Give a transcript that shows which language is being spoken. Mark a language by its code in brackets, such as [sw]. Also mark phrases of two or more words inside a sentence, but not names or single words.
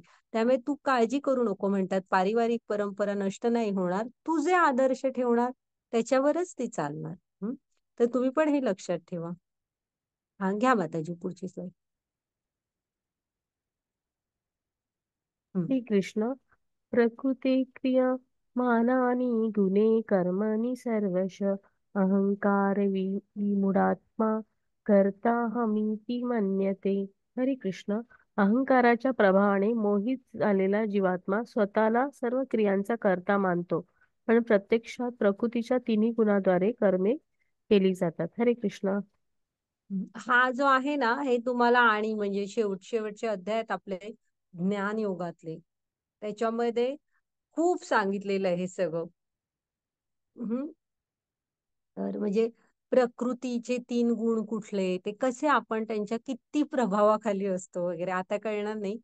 [mr] त्यामुळे तू काळजी करू नको, म्हणतात पारिवारिक परंपरा नष्ट नाही होणार, तू जे आदर्श ठेवणार त्याच्यावरच ती चालणार. हं? तर तुम्ही पण हे लक्षात ठेवा. हा, घ्या माताजी पुढची स्लाईड. हं. श्री कृष्ण. [sa] प्रकृती क्रिया मानानी गुणे कर्मणी सर्वश अहंकार विमूढात्मा करता हमीती मन्यते. [mr] हरे कृष्ण. अहंकाराच्या प्रभावाने मोहित झालेला जीवात्मा स्वतःला सर्व क्रियांचा कर्ता मानतो, पण प्रत्यक्षात प्रकृतीच्या तिन्ही गुणाद्वारे कर्मे केली जातात. हरे कृष्ण. हा जो आहे ना, हे तुम्हाला आणि म्हणजे शेवटचे अध्याय आहेत आपले ज्ञान योगातले, त्याच्यामध्ये खूप सांगितलेलं आहे हे सगळं. हम्म. तर म्हणजे प्रकृतीचे 3 गुण कुठले, ते कसे आपण त्यांच्या किती प्रभावाखाली असतो वगैरे आता कळणार नाही.